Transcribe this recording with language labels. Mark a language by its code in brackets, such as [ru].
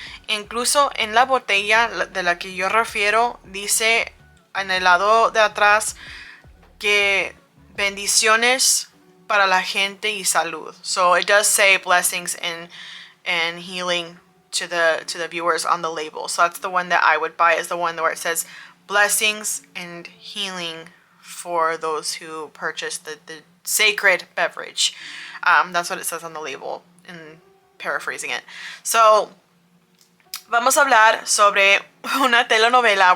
[es] Incluso en la botella de la que yo refiero, dice en el lado de atrás que bendiciones para la gente y salud. [en] So it does say blessings and healing to the viewers on the label. So that's the one that I would buy, is the one where it says blessings and healing for those who purchase the sacred beverage. That's what it says on the label, in paraphrasing it. [es] So vamos a hablar sobre una telenovela.